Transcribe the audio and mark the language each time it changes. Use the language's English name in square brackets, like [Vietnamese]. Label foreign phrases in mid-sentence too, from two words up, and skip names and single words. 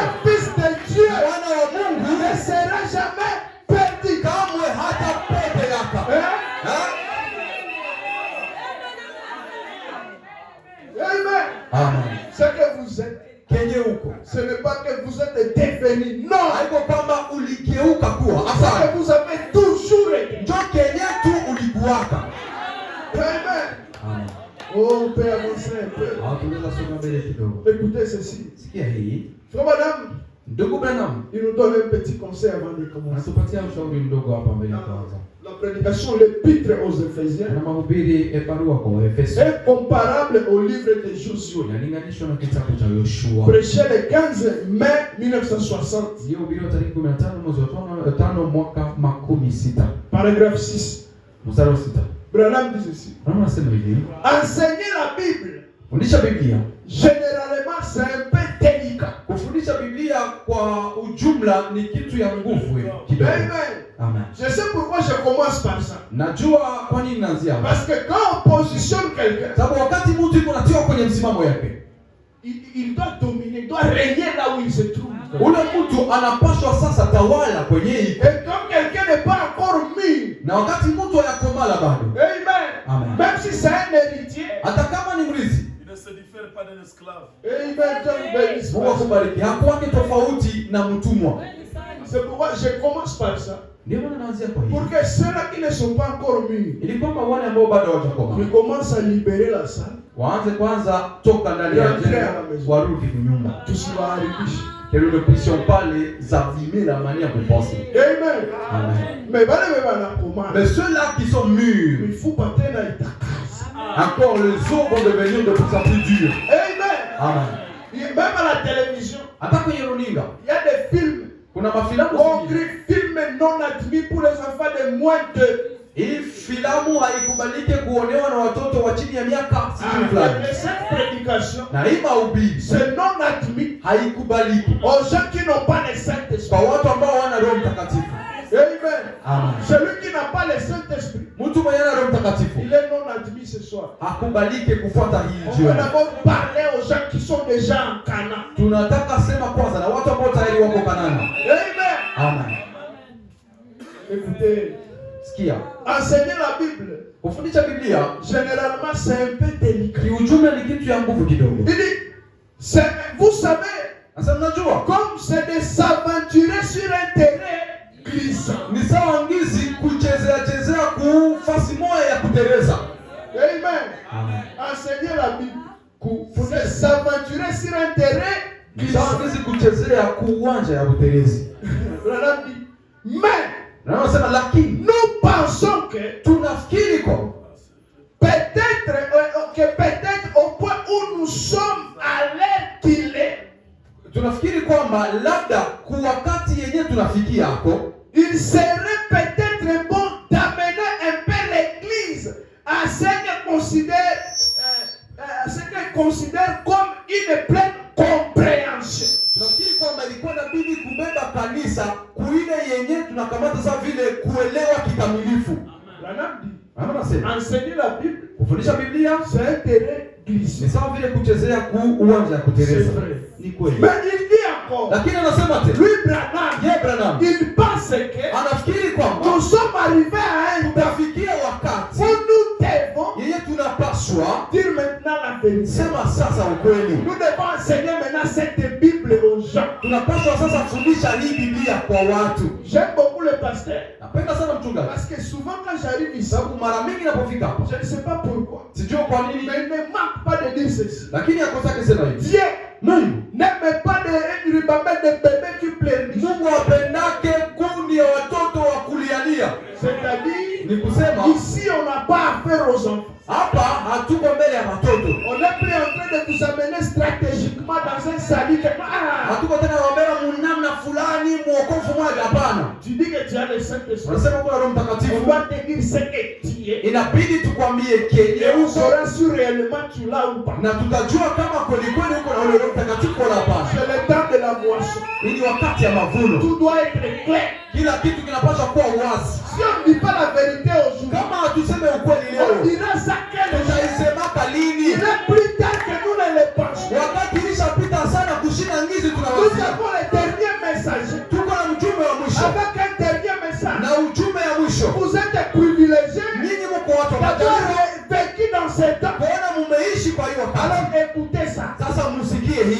[French] Un fils de Dieu [Swahili] Mwana wa Mungu [French] ne sera jamais perdu. [Swahili] kamwe hata pete yaka. [French] Hein? Amen. [Swahili] Amen. [French] Ce que vous êtes, [Swahili] Kenye uko [French] ce n'est pas que vous êtes devenu. Non. [Swahili] haiko kwamba uligeuka kuwa, [French] Ce [Swahili] hapana, [French] que vous avez toujours été. [Swahili] njo kenye tu ulikuwaka. [French] Amen. [Swahili] Amen. [French] Oh, on peut avancer un peu. [Swahili] Tunaweza songa mbele kidogo. [French] Écoutez ceci. [Swahili] Sikia hii, [French] Frère, madame, [Swahili] Ndugu Branham, [French] il nous donne un petit conseil avant de commencer. [Swahili] anatupatia ushauri mdogo hapa mbele ya kwanza. [French] La prédication, l'épître aux Éphésiens, [Swahili] Na mahubiri barua kwa Efeso [French] est comparable au livre de Josué. [Swahili] inalinganishwa na kitabu cha Yoshua. [French] Prêché le 15 mai 1960. [Swahili] Ilihubiriwa tarehe 15 mwezi wa 5 mwaka 60. [French] Paragraphe 6. [Swahili] Mstari wa 6. [French] Branham dit ceci. [Swahili] Branham anasema hivi, [French] Enseigner la Bible, [Swahili] fundisha Biblia. [French] généralement, c'est un peu délicat. [Swahili] Kufundisha Biblia kwa ujumla ni kitu ya nguvu kidogo. [French] Amen. [Swahili] Amen. [French] Je sais pourquoi je commence par ça. [Swahili] Najua kwa nini naanzia hapa. [French] Parce que quand on positionne quelqu'un, [Swahili] Sababu wakati mtu yuko natiwa kwenye msimamo yake, [French] il doit dominer, il doit régner là où il se trouve. [Swahili] ule mtu anapaswa sasa tawala kwenye hii. [French] Et quand quelqu'un n'est pas encore mis, [Swahili] Na wakati mtu hayakomala bado. [French] amen. [Swahili] Amen. [French] Même si c'est un héritier, [Swahili] Hata kama ni mrithi, [French] Il ne se diffère pas d'un esclave. amen. Dieu nous bénisse. [Swahili] Mungu akubariki. Hakuwake tofauti na mtumwa. [French] C'est pourquoi je commence par ça. [Swahili] Ndio maana naanzia kwa [French] Pour [Swahili] hii. [French] que ceux-là qui ne sont pas encore mis, [Swahili] Ili kwamba wale ambao bado hawajakomaa [French] ils commencent à libérer la salle. [Swahili] waanze kwanza toka ndani ya jengo warudi nyuma. Tusiwaharibishe. [French] Que nous ne puissions pas les abîmer la manière de penser. Amen. [Swahili] Amen. Mais wale wanakomana, [French] Mais ceux-là qui sont mûrs, il faut pas [Swahili] tena itakaza. [French] encore les eaux vont devenir de plus en plus dures. Amen. [Swahili] Amen. [French] Même à la télévision, [Swahili] Hata kwenye runinga [French] il y a des films. [Swahili] kuna mafilamu [French] On [Swahili] zingine. [French] crie film non admis pour les enfants de moins de. [Swahili] Hii filamu haikubaliki kuonewa na watoto wa chini ya miaka 6 fulani. [French] Et cette prédication, [Swahili] Na hii mahubiri [French] c'est non admis [Swahili] haikubaliki [French] aux gens qui n'ont pas le Saint-Esprit. [Swahili] kwa watu ambao hawana Roho Mtakatifu. [French] Amen. [Swahili] Amen. [French] Celui qui n'a pas le Saint-Esprit, [Swahili] Mtu mwenye hana Roho Mtakatifu [French] il est non admis ce soir. [Swahili] hakubaliki kufuata hii [French] On [Swahili] jioni. [French] va d'abord parler aux gens qui sont déjà en Canaan. [Swahili] Tunataka sema kwanza na watu ambao tayari wako Kanani. [French] Amen. [Swahili] Amen. [French] Écoutez, [Swahili] Sikia. [French] enseigner la Bible, [Swahili] Kufundisha Biblia [French] généralement, c'est un peu délicat. [Swahili] kiujumla ni kitu ya nguvu kidogo. [French] Il dit, vous savez, [Swahili] Sasa mnajua [French] comme c'est de s'aventurer sur un terrain glissant. [Swahili] ni sawa ngizi kuchezea chezea kufasi moja ya kutereza. [French] Amen. [Swahili] Amen. [French] Enseigner la Bible, c'est s'aventurer sur un terrain [Swahili] Ni sawa [French] glissant. [Swahili] ngizi kuchezea kuuwanja ya uterezi. [French] Branham dit, mais [Swahili] Na wanasema lakini [French] nous pensons que [Swahili] tunafikiri kwa [French] peut-être au point où nous sommes à l'heure qu'il est, [Swahili] tunafikiri kwamba labda kwa wakati yenyewe tunafikia hapo [French] il serait peut-être bon d'amener un peu l'Église à ce qu'elle considère comme une pleine compréhension. [Swahili] tunafikiri kwamba ilikuwa inabidi kubeba kanisa kuile yenyewe tunakamata sasa vile kuelewa kikamilifu. [French] Branham dit, [Swahili] Anasema [French] enseigner la Bible, [Swahili] kufundisha Biblia [French] c'est un terrain glissant. [Swahili] ni sawa vile kuchezea uwanja ya kutereza. Ni kweli. [French] Mais il dit encore, [Swahili] Lakini anasema tena [French] lui Branham, [Swahili] ye Branham [French] il pense que [Swahili] anafikiri kwamba [French] nous sommes arrivés à un temps [Swahili] tutafikia wakati [French] où nous devons [Swahili] yeye tunapaswa [French] dire maintenant la vérité. [Swahili] sema sasa ukweli. [French] Nous devons enseigner maintenant cette Bible aux gens. [Swahili] Tunapaswa sasa fundisha hii Biblia kwa watu. [French] J'aime beaucoup le pasteur [Swahili] Napenda sana mchungaji. [French] parce que souvent quand j'arrive ici, [Swahili] Sababu mara mingi napofika hapa [French] je ne sais pas pourquoi, [Swahili] sijui kwa nini, [French] mais il ne manque pas de dire ceci. [Swahili] lakini akosake sema hivi. [French] Dieu [Swahili] Mungu [French] n'aime pas de ribambelle de bébés qui pleurent. [Swahili] Mungu apendake kundi ya watoto wa kulialia. [French] C'est-à-dire, [Swahili] Ni kusema [French] ici on n'a pas affaire aux enfants. [Swahili] hapa hatuko mbele ya watoto. [French] On n'est plus en train de vous amener stratégiquement dans un salut. [Swahili] Hatuko tena wabera munamna fulani muokofu mmoja, hapana. [French] Tu dis que tu as le Saint-Esprit. [Swahili] Unasema kuna Roho [French] On [Swahili] Mtakatifu. [French] doit te dire ce que tu es. [Swahili] Inabidi tukwambie kenye [French] Et on [Swahili] uko [French] saura si réellement tu l'as ou pas. [Swahili] na tutajua kama kweli kweli uko na ule Roho Mtakatifu wala hapana. [French] C'est le temps de la moisson. [Swahili] Hii ni wakati ya mavuno. [French] Tout doit être clair. [Swahili] Kila kitu kinapaswa kuwa wazi. [French] Si on ne dit pas la vérité aujourd'hui, [Swahili] Kama hatuseme ukweli [French] on [Swahili] leo, [French] dira ça quel jour. [Swahili] tutaisemaka lini? [French] Il est plus tard que nous ne le pensons. [Swahili] Wakati ilishapita sana kushinda ngizi [French] Nous [Swahili] tunawazia. [French] avons le dernier message. [Swahili] Tuko na mjumbe wa mwisho [French] Avec un dernier message. [Swahili] na ujumbe ya mwisho. [French] Vous êtes privilégiés [Swahili] Ninyi mko watu wa [French] d'avoir [Swahili] majaliwa [French] vécu dans ce temps. [Swahili] kuona mumeishi kwa hiyo wakati. [French] Alors écoutez ça. [Swahili] Sasa musikie hii.